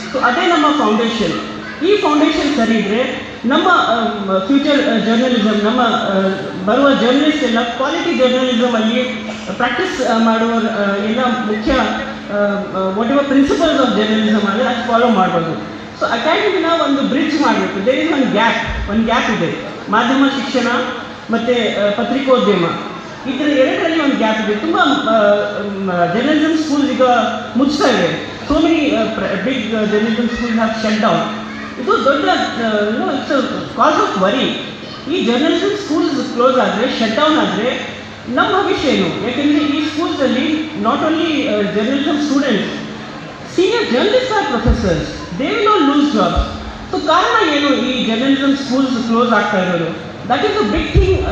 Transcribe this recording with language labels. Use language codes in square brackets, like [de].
[kn] So ಅದೇ ನಮ್ಮ foundation. ಈ ಫೌಂಡೇಶನ್ ಸರಿ ಇದ್ದರೆ ನಮ್ಮ ಫ್ಯೂಚರ್ ಜರ್ನಲಿಸಮ್, ನಮ್ಮ ಬರುವ ಜರ್ನಲಿಸ್ಟ್ ಎಲ್ಲ ಕ್ವಾಲಿಟಿ ಜರ್ನಲಿಸಮಲ್ಲಿ ಪ್ರಾಕ್ಟೀಸ್ ಮಾಡುವ ಎಲ್ಲ ಮುಖ್ಯ [en] whatever principles of journalism [kn] ಅಂದರೆ ಅದು ಫಾಲೋ ಮಾಡ್ಬೋದು. ಸೊ ಅಕಾಡೆಮಿನ ಒಂದು ಬ್ರಿಡ್ಜ್ ಮಾಡಬೇಕು. [en] there is [kn] ಒಂದು ಗ್ಯಾಪ್ ಇದೆ. ಮಾಧ್ಯಮ ಶಿಕ್ಷಣ ಮತ್ತು ಪತ್ರಿಕೋದ್ಯಮ ಇದರ ಎರಡರಲ್ಲಿ ಒಂದು ಗ್ಯಾಪ್ ಇದೆ. ತುಂಬ ಜರ್ನಲಿಸಮ್ ಸ್ಕೂಲ್ ಈಗ ಮುಚ್ತಾ ಇವೆ. [en] so many big journalism schools have shut down. [kn] ಇದು ದೊಡ್ಡ [en] It's cause of worry. [kn] ಈ ಜರ್ನಲಿಸಮ್ ಸ್ಕೂಲ್ಸ್ ಕ್ಲೋಸ್ ಆದರೆ, ಶಟ್ ಡೌನ್ ಆದರೆ ನಮ್ಮ ಭವಿಷ್ಯ ಏನು? ಯಾಕೆಂದರೆ ಈ ಸ್ಕೂಲ್ಸಲ್ಲಿ [en] Not only journalism students, senior journalist are professors, they will not lose jobs. [kn] So ಕಾರಣ ಏನು ಈ ಜರ್ನಲಿಸಮ್ ಸ್ಕೂಲ್ಸ್ ಕ್ಲೋಸ್ ಆಗ್ತಾ ಇರೋದು? [en] That is a big thing.